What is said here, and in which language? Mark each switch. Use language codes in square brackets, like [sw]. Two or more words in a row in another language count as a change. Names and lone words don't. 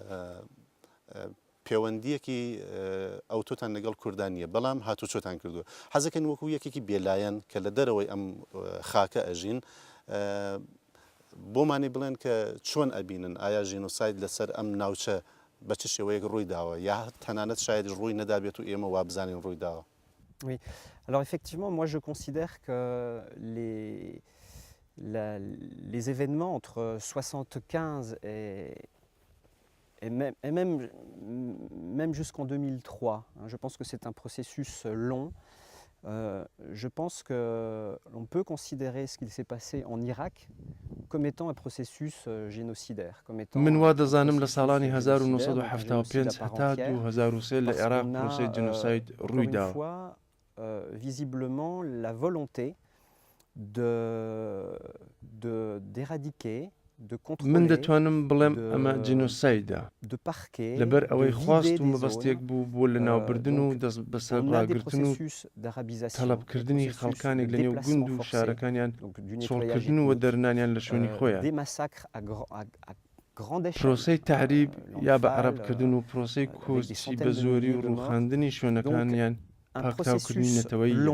[ckb] پەیوەندیەکی ئەوتۆتان لەگەڵ کوردان نییە بەڵام هاتو چۆتان کردووە حەزەکەن وەکو یەکێکی بێلایەن کە لە دەرەوەی ئەم خاکە ئەژین بۆمانی بڵێن کە چۆن ئەبینن ئایا ژینۆساید لەسەر ئەم ناوچە بە چ شێوەیەک ڕووی داوە یا تەنانەت شاید ڕووی نەدابێت و ئێمە وا بزانین ڕووی داوە. [fr] Oui. Alors effectivement, moi je considère que les événements entre 75 et même jusqu'en 2003, hein, je pense que c'est un processus long. Je pense qu'on peut considérer ce qu'il s'est passé en Irak comme étant un processus génocidaire. [ckb] من وادەزانم لە ساڵانی 1975 هەتا 2003 لە عێراق پرۆسەی جنوساید ڕووی داوە. [fr] Visiblement la volonté d'éradiquer, de contrôler, [ckb] من دەتوانم بڵێم ئەمە جنوسایدە لەبەر ئەوەی خواست و مەبەستێک بوو بۆ لە ناوبردن و دەست بەسەرڕاگرتن و تەڵەبکردنی خەڵکانێک لە نێو گوند و شارەکانیان چۆڵکردن و دەرنانیان لە شوێنی خۆیان. پرۆسەی تەحریب یا بە عەرەبکردن و پرۆسەی کۆچی بە زۆری و ڕووخاندنی شوێنەکانیان پاکتاوکردنی نەتەوەییە.